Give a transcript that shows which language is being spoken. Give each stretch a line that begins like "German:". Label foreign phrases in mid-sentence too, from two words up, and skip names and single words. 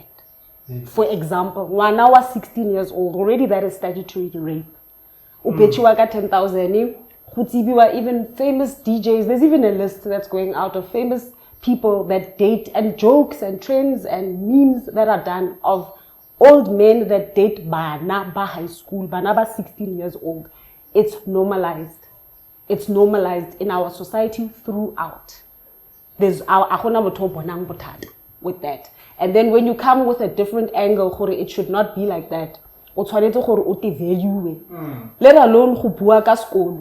English: For example, when I was 16 years old, already that is statutory rape. 10,000. Even famous DJs, there's even a list that's going out of famous people that date, and jokes and trends and memes that are done of old men that date
Northern Sotho: bana ba
English: high school,
Northern Sotho: bana ba
English: 16 years old. It's normalized. It's normalized in our society throughout. There's with that. And then when you come with a different angle, it should not be like that. Let alone school.